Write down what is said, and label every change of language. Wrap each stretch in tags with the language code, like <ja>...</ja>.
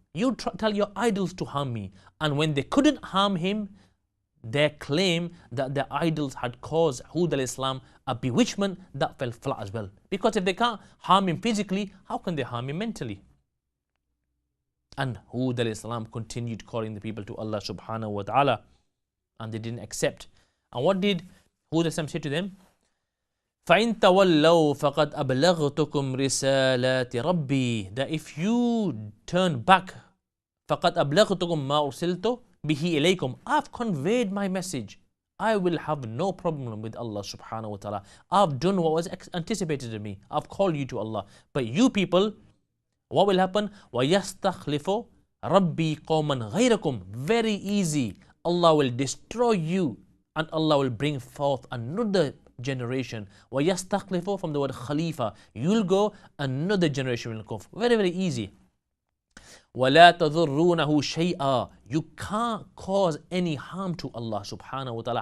<en>You tell your idols to harm me. And when they couldn't harm him, their claim that their idols had caused Hud al-Islam a bewitchment, that fell flat as well. Because if they can't harm him physically, how can they harm him mentally? And Hud al-Islam continued calling the people to Allah subhanahu wa ta'ala. And they didn't accept. And what did Hud al-Islam say to them?</en> <ar>فَإِن تَوَلَّوْا فَقَدْ أَبْلَغْتُكُمْ رِسَالَاتِ رَبِّي,</ar> <en>that if you turn back,</en> <ar>فَقَدْ أَبْلَغْتُكُمْ مَا أُرْسِلْتُ بِهِ إِلَيْكُمْ,</ar> <en>I've conveyed my message. I will have no problem with Allah subhanahu wa ta'ala. I've done what was anticipated of me. I've called you to Allah. But you people, what will happen?</en> <ar>وَيَسْتَخْلِفُ رَبِّي قَوْمًا غَيْرَكُمْ,</ar> <en>very easy. Allah will destroy you and Allah will bring forth another generation. وَيَسْتَخْلِفُ, from the word khalifa, you'll go, another generation will come. Very, very easy.</en> <ar>وَلَا تَضُرُّونَهُ شَيْئًا,</ar> <en>you can't cause any harm to Allah subhanahu wa ta'ala.</en>